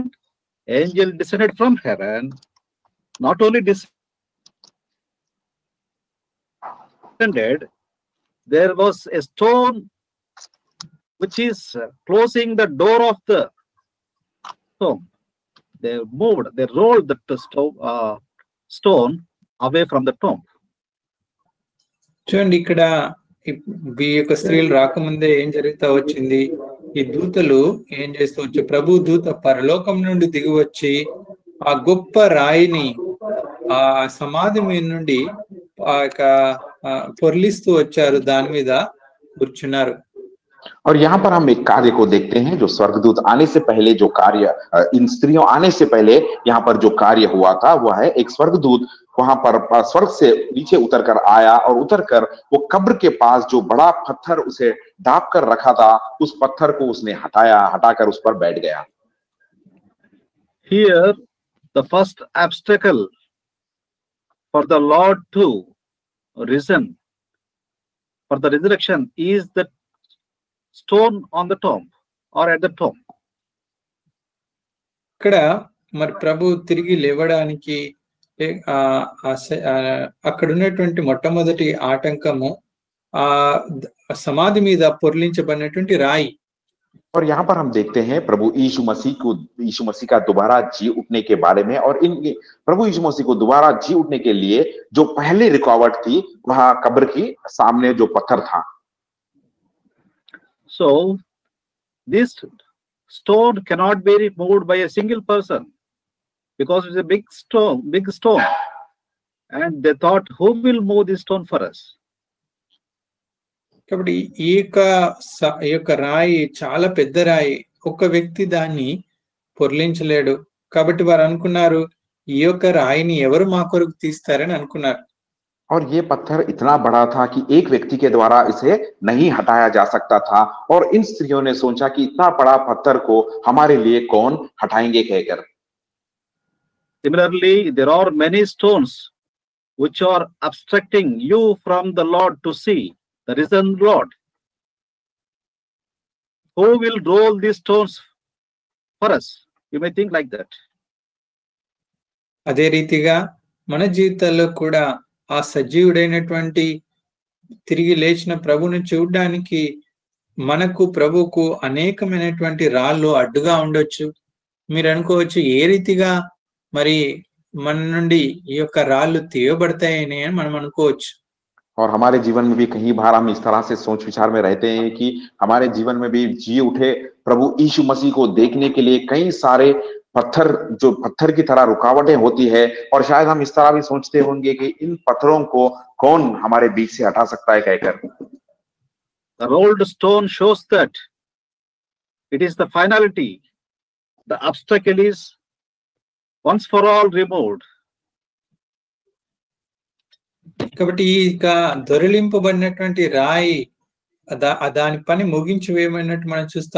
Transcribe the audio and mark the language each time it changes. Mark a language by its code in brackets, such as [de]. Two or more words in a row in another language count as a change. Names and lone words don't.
[en] Angel descended from heaven. Not only descended, there was a stone which is closing the door of the tomb. They rolled the stone away from the tomb. [te] చూడండి, ఇక్కడ ఈ యొక్క స్త్రీలు రాకముందే ఏం జరుగుతా వచ్చింది? ఈ దూతలు ఏం చేస్తూ వచ్చు? ప్రభు దూత పరలోకం నుండి దిగి వచ్చి ఆ గొప్ప రాయిని ఆ సమాధి మీద నుండి పొర్లిస్తూ వచ్చారు, దాని మీద కూర్చున్నారు. [hi] और यहाँ पर हम एक कार्य को देखते हैं, जो स्वर्गदूत आने से पहले जो कार्य, इन स्त्रियों आने से पहले यहाँ पर जो कार्य हुआ था, वह है एक स्वर्गदूत वहां पर स्वर्ग से नीचे उतर कर आया और उतर कर वो कब्र के पास जो बड़ा पत्थर उसे ढांप कर रखा था, उस पत्थर को उसने हटाकर उस पर बैठ गया. [en] Here, the first obstacle for the Lord to risen, for the resurrection, is the stone on the tomb or at the tomb. [te] ఇక్కడ మరి ప్రభు తిరిగి లేవడానికి అక్కడ ఉన్నటువంటి మొట్టమొదటి ఆటంకము ఆ సమాధి మీద పొర్లించబడినటువంటి రాయి. [hi] और यहाँ पर हम देखते हैं प्रभु यीशु मसीह का दोबारा जी उठने के बारे में, और इन प्रभु यीशु मसीह को दोबारा जी उठने के लिए जो पहली रुकावट थी वह कब्र की सामने जो पत्थर था. [en] So this stone cannot be removed by a single person because it's a big stone, and they thought, who will move this stone for us? [te] కాబట్టి ఈ యొక్క రాయి చాలా పెద్ద రాయి, ఒక్క వ్యక్తి దాన్ని పొర్లించలేడు. కాబట్టి వారు అనుకున్నారు, ఈ యొక్క రాయిని ఎవరు మా కొరకు తీస్తారని అనుకున్నారు. [hi] और ये पत्थर इतना बड़ा था कि एक व्यक्ति के द्वारा इसे नहीं हटाया जा सकता था, और इन स्त्रियों ने सोचा कि इतना बड़ा पत्थर को हमारे लिए कौन हटाएंगे कहकर. [en] Similarly, there are many stones which are obstructing you from the Lord to see the risen Lord. Who will roll these stones for us? You may think like that. [te] అదే రీతిగా మన జీవితాల్లో కూడా ఆ సజీవుడైనటువంటి తిరిగి లేచిన ప్రభుని చూడడానికి మనకు ప్రభుకు అనేకమైనటువంటి రాళ్ళు అడ్డుగా ఉండొచ్చు. మీరు అనుకోవచ్చు, ఏ రీతిగా మరి మన నుండి ఈ యొక్క రాళ్ళు తీయబడతాయని మనం అనుకోవచ్చు. [hi] और हमारे जीवन में भी कई बार हम इस तरह से सोच विचार में रहते हैं कि हमारे जीवन में भी जी उठे प्रभु यीशु मसीह को देखने के लिए कई सारे पत्थर की तरह रुकावटें होती है, और शायद हम इस तरह भी सोचते होंगे कि इन पत्थरों को कौन हमारे बीच से हटा सकता है कहकर. [en] The rolled stone shows that it is the finality. The obstacle is once for all removed. [te] కాబట్టి ఇక దొరిలింపబడినటువంటి రాయి దాని పని ముగించి వేయమన్నట్టు మనం చూస్తాం.